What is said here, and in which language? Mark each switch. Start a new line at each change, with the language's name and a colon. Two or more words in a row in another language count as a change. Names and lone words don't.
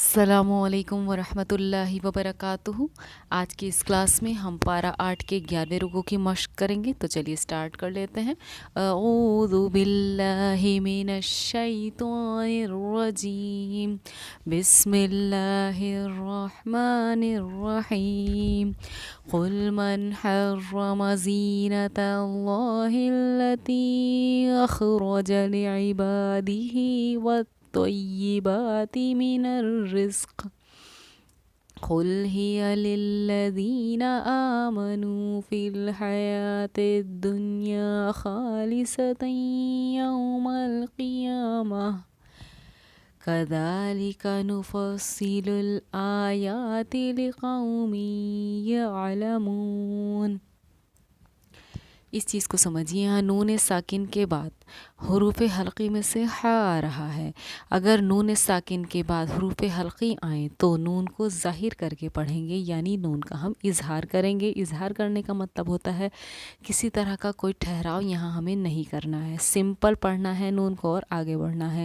Arabic: السلام عليكم ورحمة الله وبركاته.
Hindi: आज की इस क्लास में हम पारा 8 के 11वें रुकू की मश्क करेंगे, तो चलिए स्टार्ट कर लेते हैं।
Arabic: أعوذ بالله من الشيطان الرجيم، بسم الله الرحمن الرحيم. قل من حرم زينة الله التي أخرج لعباده والطيبات من الرزق قل هي للذين آمنوا في الحياة الدنيا خالصة يوم القيامة كذلك نفصل الآيات لقوم يعلمون.
Hindi: इस चीज़ को समझिए, यहाँ नून साकिन के बाद हुरूफ़ हल्क़ी में से हा आ रहा है। अगर नून साकिन के बाद हुरूफ़ हल्क़ी आएँ तो नून को ज़ाहिर करके पढ़ेंगे, यानी नून का हम इज़हार करेंगे। इज़हार करने का मतलब होता है किसी तरह का कोई ठहराव यहाँ हमें नहीं करना है, सिंपल पढ़ना है नून को और आगे बढ़ना है।